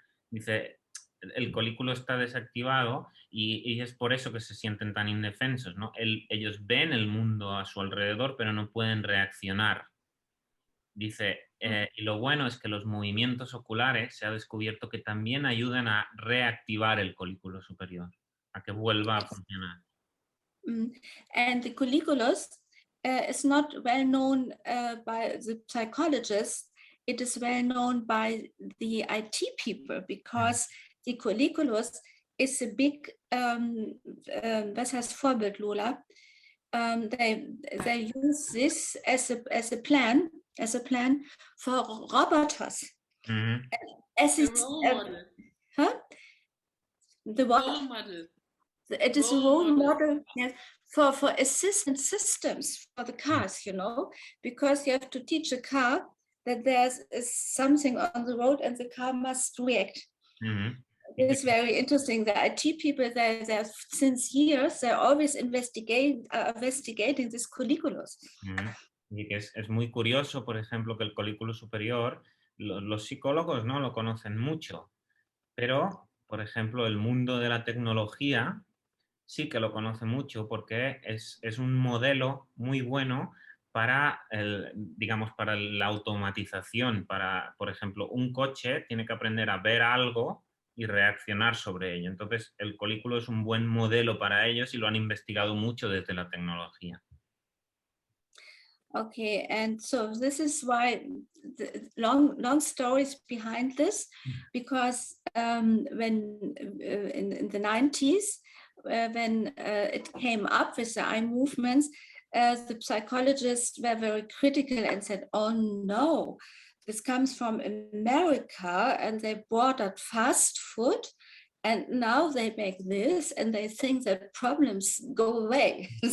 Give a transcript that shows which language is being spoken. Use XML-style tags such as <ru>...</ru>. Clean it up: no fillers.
<es>Dice, el colículo está desactivado y es por eso que se sienten tan indefensos, ¿no? Ellos ven el mundo a su alrededor, pero no pueden reaccionar. Dice, y lo bueno es que los movimientos oculares se ha descubierto que también ayudan a reactivar el colículo superior, a que vuelva a funcionar.</es> <en>And the colliculus is not well known by the psychologists. It is well known by the IT people, because the colliculus is a big,</en> <de>das heißt Vorbild,</de> <en>Lola. They use this as a plan for robots. As it's role model. The what? Role model. It is a role model, yes, for assistant systems for the cars, you know, because you have to teach a car that there's something on the road and the car must react. It's very interesting. The IT people, they're since years, they're always investigating this colliculus.</en> <es>Y que es muy curioso, por ejemplo, que el colículo superior, los psicólogos no lo conocen mucho, pero, por ejemplo, el mundo de la tecnología sí que lo conoce mucho, porque es un modelo muy bueno para, digamos, para la automatización. Para, por ejemplo, un coche tiene que aprender a ver algo y reaccionar sobre ello. Entonces, el colículo es un buen modelo para ellos y lo han investigado mucho desde la tecnología.</es> <en>Okay, and so this is why the long stories behind this, because when in the 90s, when it came up with the eye movements, the psychologists were very critical and said, oh no, this comes from America and they brought out fast food and now they make this and they think that problems go away.</en>